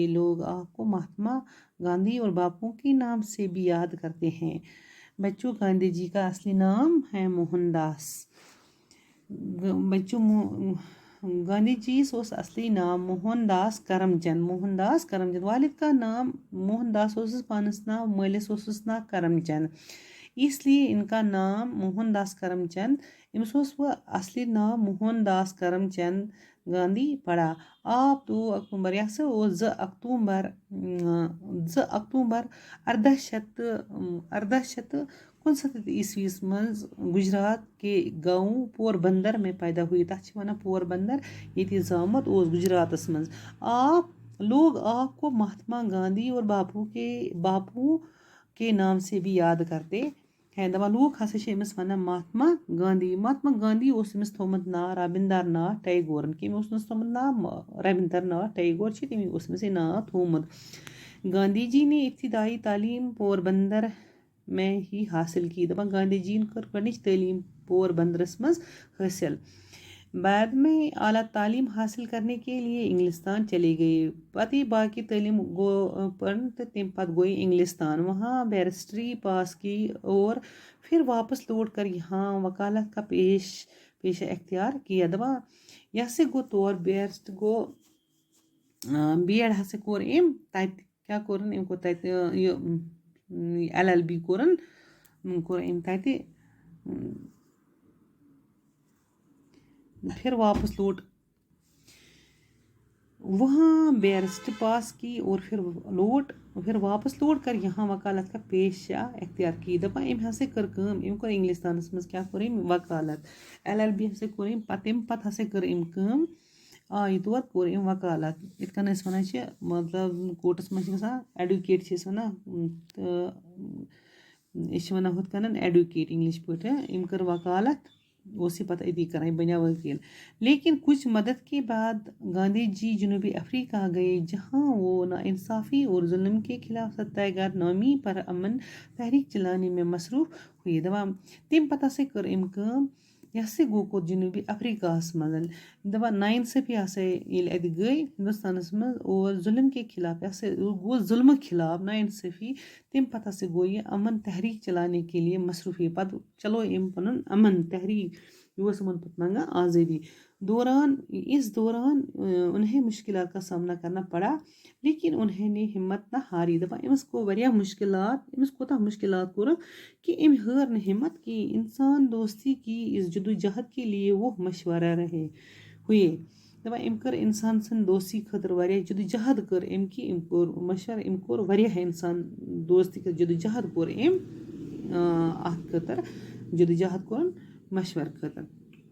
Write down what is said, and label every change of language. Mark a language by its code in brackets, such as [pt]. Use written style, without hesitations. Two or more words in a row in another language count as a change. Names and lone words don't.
[ur] لوگ آپ کو مہاتما گاندھی اور باپو کے نام سے بھی یاد کرتے ہیں۔ بچوں، گاندھی جی کا اصلی نام ہے موہن داس۔ [ks] بچوں، گاندھی جی اوس اصلی نام موہن داس کرم چند۔ [ur] والد کا نام [ks] موہن داس اوسس پانس ناو، مٲلِس اوسس ناو کرم چند، [ur] اس لیے ان کا نام [ks] موہن داس کرم چند۔ أمِس اوس وۄنۍ اصلی ناو موہن داس کرم چند گاندھی پڑا۔ [ur] آپ 2 اکتوبر، [ks] یہ ہسا اوس [ur] 2 اکتوبر 1869 عیسوی منٛز گجرات کے گاؤں پوربندر میں پیدا ہوئی۔ [ks] تتھ چھِ ونان پوربندر، ییٚتہِ زامُت اوس گجراتس منٛز۔ [ur] لوگ آپ کو مہاتما گاندھی اور باپو کے نام سے بھی یاد کرتے ہیں۔ [ks] دپان لوگ ہسا چھِ أمِس ونان مہاتما گاندھی اوس أمِس تھومُت ناو رابندر ناتھ ٹیگورن۔ کٔمۍ اوسنس تھومُت ناو؟ رابندر ناتھ ٹیگور چھِ تٔمی اوس أمِس یہِ ناو تھومُت۔ [ur] گاندھی جی نے ابتدائی تعلیم پوربندر میں ہی حاصل کی۔ [ks] دپان گاندھی جی کٔر گۄڈنِچ تعلیٖم پوربندرس منٛز حٲصِل۔ [ur] بعد میں اعلیٰ تعلیم حاصل کرنے کے لیے انگلستان چلے گئے۔ [ks] پتہٕ باقی تعلیم پڑھن تہٕ تمہِ پتہٕ گوئی انگلستان، [ur] وہاں بیرسٹری پاس کی اور پھر واپس لوٹ کر یہاں وکالت کا پیشہ اختیار کیا۔ [ks] دپان یہ ہسا گوٚو تور بیرسٹ گوٚو بی ایڈ ہسا کوٚر أمۍ تتہِ، کیٛاہ کوٚرُن أمۍ کوٚر تتہِ یہِ LLB کوٚر أمۍ تتہِ، [ur] پھر واپس لوٹ وہاں بیرسٹ پاس کی اور پھر واپس لوٹ کر یہاں وکالت کا پیشہ اختیار کی۔ [ks] دپان أمۍ ہسا کٔر کٲم، أمۍ کوٚر انگلستانس منٛز کیٛاہ کوٚر أمۍ وکالت، LLB ہسا کوٚر أمۍ تمہِ پتہٕ ہسا کٔر أمۍ کٲم، آیہِ تور کوٚر أمۍ وکالت، یِتھ کٔنۍ أسۍ ونان چھِ مطلب کورٹس منٛز چھِ گژھان ایڈوکیٹ چھِ أسۍ ونان، تہٕ أسۍ چھِ ونان ہُتھ کٔنۍ ایڈوکیٹ انگلش پٲٹھۍ۔ أمۍ کٔر وکالت، اوس یہِ پتہٕ أتی کران، یہِ بنیو وکیل۔ [ur] لیکن کچھ مدت کے بعد گاندھی جی جنوبی افریقہ گئے، جہاں وہ ناانصافی اور ظلم کے خلاف ستیہ گرہ نامی پر امن تحریک چلانے میں مصروف ہوئے۔ [ks] دپان تمہِ پتہٕ ہسا کٔر أمۍ کٲم، یہِ ہسا گوٚو کوٚت جنوبی افریقہس منٛز۔ دپان ناانصافی ہسا ییٚلہِ اَتہِ گٔے ہندوستانس منٛز [ur] اور ظلم کے خلاف، [ks] یہِ ہسا گوٚو ظلمہٕ خلاف ناانصافی، تمہِ پتہٕ ہسا گوٚو یہِ [ur] امن تحریک چلانے کے لیے مصروف ہوئے۔ [ks] پتہٕ چلو أمۍ پنُن امن تحریک، یہِ اوس یِمن پتہٕ منگان آزٲدی۔ [ur] اس دوران انہیں مشکلات کا سامنا کرنا پڑا، لیکن انہیں نے ہمت نہ ہاری۔ [ks] دپان أمِس گوٚو واریاہ مشکلات، أمِس کوتاہ مشکلات کوٚرُکھ کہ أمۍ ہٲر نہٕ ہمت کی۔ [ur] انسان دوستی کی اس جدوجہد کے لیے وہ مشورہ ہوئے۔ [ks] دپان أمۍ کٔر انسان سٕنٛدِ دوستی خٲطرٕ واریاہ جدوجہد کٔر أمۍ کہِ أمۍ کوٚر مشورٕ، أمۍ کوٚر واریاہ انسان دوستی خٲطرٕ جدوجہد کوٚر أمۍ، اَتھ خٲطرٕ جدوجہد کوٚرُن مشورٕ خٲطرٕ۔